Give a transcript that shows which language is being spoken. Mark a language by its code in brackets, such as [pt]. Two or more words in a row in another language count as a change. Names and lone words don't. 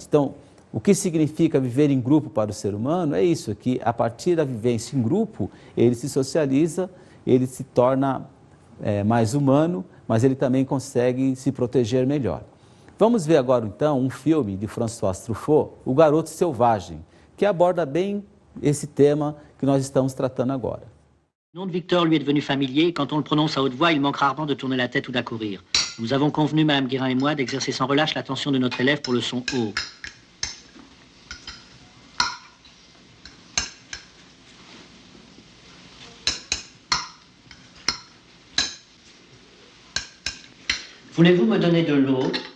[pt] Então, o que significa viver em grupo para o ser humano é isso, que a partir da vivência em grupo, ele se socializa, ele se torna mais humano, mas ele também consegue se proteger melhor. Vamos ver agora, então, um filme de François Truffaut, O Garoto Selvagem, que aborda bem esse tema que nós estamos tratando agora. [fr] Le nom de Victor lui est devenu familier. Quand on le prononce à haute voix, il manque rarement de tourner la tête ou d'accourir. Nous avons convenu, Madame Guérin et moi, d'exercer sans relâche l'attention de notre élève pour le son haut. Voulez-vous me donner de l'eau?